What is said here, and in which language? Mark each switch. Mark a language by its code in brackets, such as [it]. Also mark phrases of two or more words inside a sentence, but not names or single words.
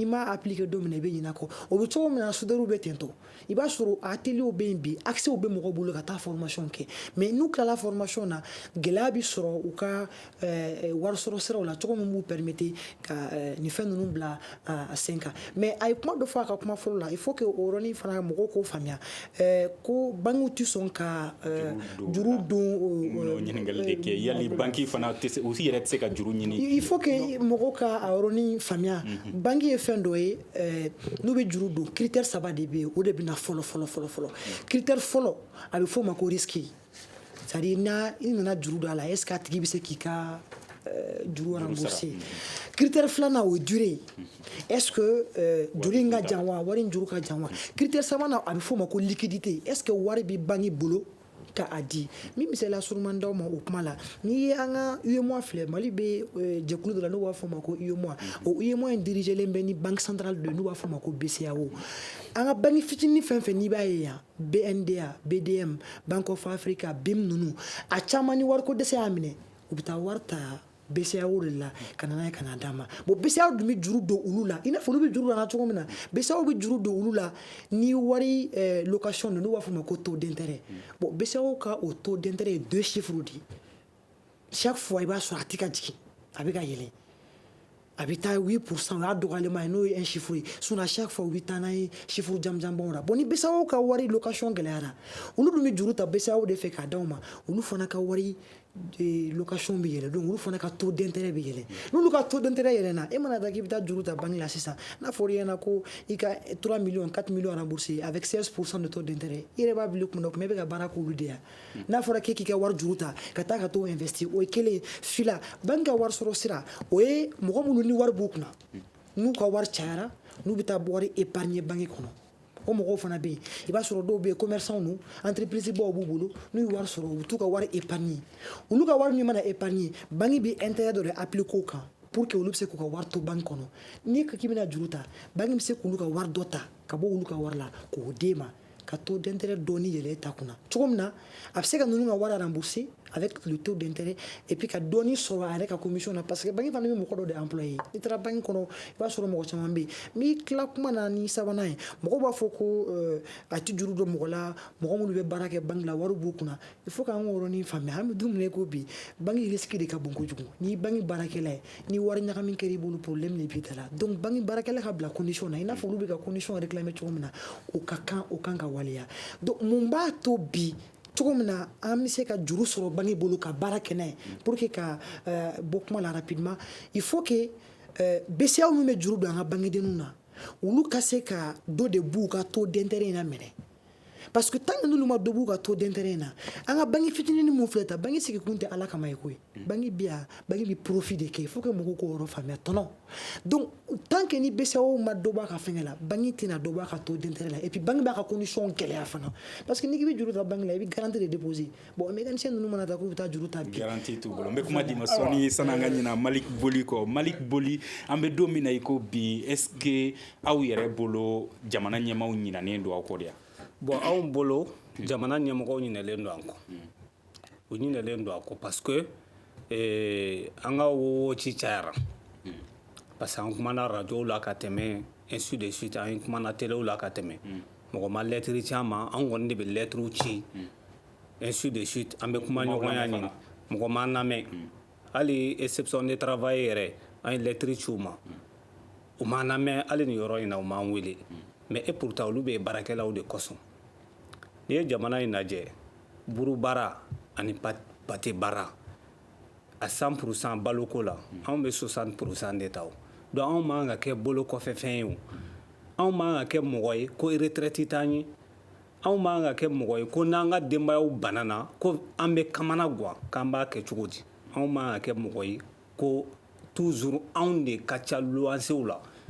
[bm] m'a appliquer don min na i bɛ ɲinɛ a kɔ o bɛ cogo min na soudeur bɛ ten tɔ i b'a sɔrɔ atelier bɛ yen bi accès bɛ mɔgɔw bolo ka taa formation kɛ mais n'u tilala formation na gɛlɛya bɛ sɔrɔ u ka wari sɔrɔ siraw la cogo min b'u permettre ka nin fɛn ninnu bila a sen kan mais a ye kuma dɔ fɔ a ka kuma fɔlɔ la [fr] il faut que [bm] o yɔrɔnin fana mɔgɔw k'o faamuya ko banques tɛ sɔn ka juru don ɲininkali de kɛ yali banque fana tɛ se u yɛrɛ tɛ se ka juru ɲini [fr] il faut que [bm] mɔgɔw ka a yɔrɔnin faamuya banque ye fɛn dɔ ye n'u bɛ juru don critère saba de bɛ yen o de bɛ na fɔlɔ critère fɔlɔ a bɛ f'o ma ko risque [fr] c'est à dire [bm] i nana juru don a la [fr] est ce que [bm] a tigi bɛ se k'i ka juru rembourser critère filanan o ye durée [fr] est ce que [bm] juru in ka jan wa wari in juru ka jan wa critère sabanan a bɛ f'o ma ko liquidité [fr] est ce que [bm] wari bɛ banque bolo ka a di min misaliya surumani d'aw ma o kuma la n'i ye an ka UEMOA filɛ Mali bɛ jɛkulu dɔ la n'u b'a fɔ o ma ko UEMOA o UEMOA in dirigelen bɛ ni [fr] banque centrale [bm] dɔ ye n'u b'a fɔ o ma ko BCEAO an ka banque fitinin fɛn fɛn n'i b'a ye yan BNDA BDM Bank of Africa BIM ninnu a caman ni wariko dɛsɛ y'a minɛ u bɛ taa wari ta BCEAO de la ka na n'a ye ka na d'a ma bon BCEAO dun bɛ juru don olu la i n'a fɔ olu bɛ juru don an na cogo min na BCEAO bɛ juru don olu la ni wari location de n'u b'a fɔ o ma ko [fr] taux d'intérêt [bm] bon BCEAO ka o [fr] taux d'intérêt [bm] ye 2 chiffres de chaque fois i b'a sɔrɔ a tɛ ka jigin a bɛ ka yɛlɛn a bɛ taa 8% o y'a dɔgɔyalima ye n'o ye [fr] un chiffre [bm] ye [fr] sinon à chaque fois [bm] u bɛ taa n'a ye chiffre janjanbaw la bon ni BCEAO ka wari location gɛlɛyara olu dun bɛ juru ta BCEAO de fɛ k'a d'aw ma olu fana ka wari location bɛ yɛlɛ donc olu fana ka [fr] taux d'intérêt [bm] bɛ yɛlɛ n'olu ka [fr] taux d'intérêt [bm] yɛlɛnna e mana taa k'i bɛ taa juru ta banque la sisan n'a fɔra i ɲɛna ko i ka 3 millions 4 millions [fr] rembourser avec 16% de taux d'intérêt [bm] i yɛrɛ b'a bila i kunna o kuma i bɛ ka baara k'olu de yan n'a fɔra k'e k'i ka wari juru ta ka taa ka t'o investir o ye kelen fila banque ka wari sɔrɔ sira o ye mɔgɔ minnu ni wari b'u kunna n'u ka wari cayara n'u bɛ taa wari épargner banque kɔnɔ o mɔgɔw fana bɛ yen i b'a sɔrɔ dɔw bɛ yen commerçant nu entreprise baw b'u bolo n'u ye wari sɔrɔ u bɛ t'u ka wari épargner olu ka wari min mana épargner banque bɛ intérêt dɔ de appliquer o kan [fr] pour que [bm] olu bɛ se k'u ka wari to banque kɔnɔ n'i ko k'i bɛna juru ta banque bɛ se k'olu ka wari dɔ ta ka bɔ olu ka wari la k'o d'e ma ka [fr] taux d'intérêt [bm] dɔɔni yɛlɛ e ta kunna cogo min na a bɛ se ka ninnu ka wari [fr] rembourser avec le taux d'intérêt et puis [bm] ka dɔɔni sɔrɔ a yɛrɛ ka commission na [fr] parce que [bm] banque fana bɛ mɔgɔ dɔ de employé i taara banque kɔnɔ i b'a sɔrɔ mɔgɔ caman bɛ yen n'i tila kuma na ni sabanan ye mɔgɔw b'a fɔ ko a tɛ juru don mɔgɔ la mɔgɔ minnu bɛ baara kɛ banque la wari b'u kunna [fr] il faut [bm] k'an ka yɔrɔnin faamuya an bɛ don min na i ko bi banque risque de ka bon kojugu n'i banque baarakɛla ye ni wari ɲagami kɛra i bolo problème de b'i da la donc banque baarakɛla ka bila condition na i n'a fɔ olu bɛ ka condition réclamer cogo min na o ka kan ka waleya donc mun b'a to bi cogo min na an bɛ se ka juru sɔrɔ banque bolo ka baara kɛ n'a ye [fr] pour que [bm] ka bɔ kuma la [fr] rapidement il faut que [bm] BCEAO min bɛ juru don an ka bangedenninw na olu ka se ka dɔ de b'u ka taux d'intérêt in na minɛ [fr] parce que tant que [bm] n'olu ma dɔ b'u ka [fr] taux d'intérêt [bm] in na an ka banque fitinin mun filɛ tan banque sigikun tɛ ala kama ye koyi banque bi yan banque bi profit de kɛ [fr] il faut que [bm] mɔgɔw k'o yɔrɔ faamuya tɔnɔ [fr] donc tant que [bm] ni BCEAO ma dɔ b'a ka fɛngɛ la banque tɛna dɔ b'a ka [fr] taux d'intérêt [bm] la [fr] et puis [bm] banque b'a ka condition gɛlɛya fana [fr] parce que [bm] n'i k'i bɛ juru ta banque la i bɛ garantie de déposer bon mécanicien ninnu mana taa k'u bɛ taa juru ta bi garantie t'u bolo n bɛ kuma di ma sɔɔni san'an ka ɲina Malik Boli kɔ Malik Boli an bɛ don min na i ko bi [fr] est ce que [bm] aw yɛrɛ bolo jamana ɲɛmaaw ɲinanen don aw kɔ de yan bon anw bolo jamana ɲɛmɔgɔw ɲinɛlen don an kɔ u ɲinɛlen don an kɔ [fr] parce que [bm] an ka woci cayara [fr] parce que [bm] an kumana radiow la ka tɛmɛ [fr] ainsi de suite [bm] an kumana telew la ka tɛmɛ mɔgɔ ma lɛtiri ci an ma an kɔni de bɛ lɛtiriw ci [fr] ainsi de suite [bm] an bɛ kuma ɲɔgɔnya ɲini mɔgɔ ma lamɛn hali [fr] exception de travail [bm] yɛrɛ an ye lɛtiri ci u ma u m'an lamɛn hali nin yɔrɔ in na u m'an wele [fr] mais et pourtant [bm] olu bɛ baarakɛlaw de kosɔn n'i ye jamana in lajɛ buru baara ani pate baara a 100% baloko la anw bɛ 60% de ta o donc anw man ka kɛ bolo kɔfɛ fɛn ye o anw man ka kɛ mɔgɔ ye ko retraite t'an ye anw man ka kɛ mɔgɔ ye ko n'an ka denbayaw banana ko an bɛ kamana guwan k'an b'a kɛ cogo di anw man ka kɛ mɔgɔ ye ko toujours anw de ka ca luwansew la